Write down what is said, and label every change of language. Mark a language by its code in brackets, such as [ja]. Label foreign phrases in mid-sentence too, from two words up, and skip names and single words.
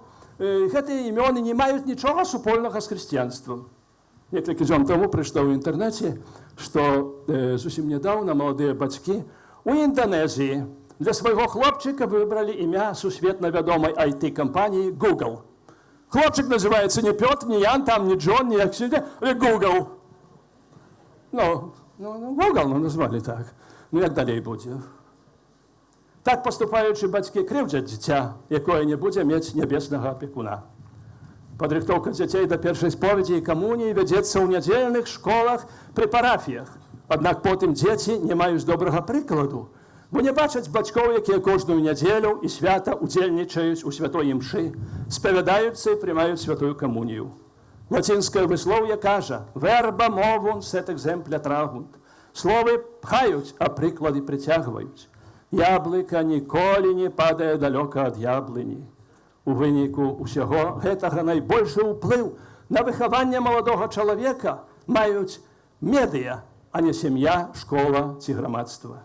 [be] Гэтыя імёны не маюць нічога супольнага з хрысціянствам. Некалькі дзён таму прыйшло ў інтэрнэце, што зусім нядаўна маладыя бацькі у Інданезіі для свайго хлопчыка выбралі імя сусветна вядомай IT-кампаніі Google. [uk] Хлопчик називається не Петр, не Ян, там, не Джон, не як сюди, але Google. Ну, Google назвали так. Ну, як далі буде? Так поступаючи батьки кривдять дитя, якое не буде мати небесного опікуна. [be] Падрыхтоўка дзяцей да першай споведзі і камуніі вядзецца ў нядзельных школах пры парафіях. Аднак потым дзеці не маюць добрага прыкладу, бо не бачаць бацькоў, якія кожную нядзелю і свята удзельнічаюць у святой імшы, спавядаюцца і прымаюць святую камунію. Лацінскае выслоўе кажа [la] «Verba movum set exempla tragunt». [be] Словы пхаюць, а прыклады прыцягваюць. Яблыка ніколі не падае далёка ад яблыні. У выніку ўсяго гэтага найбольшы ўплыў на выхаванне маладога чалавека маюць медыя, а не сям'я, школа ці грамадства.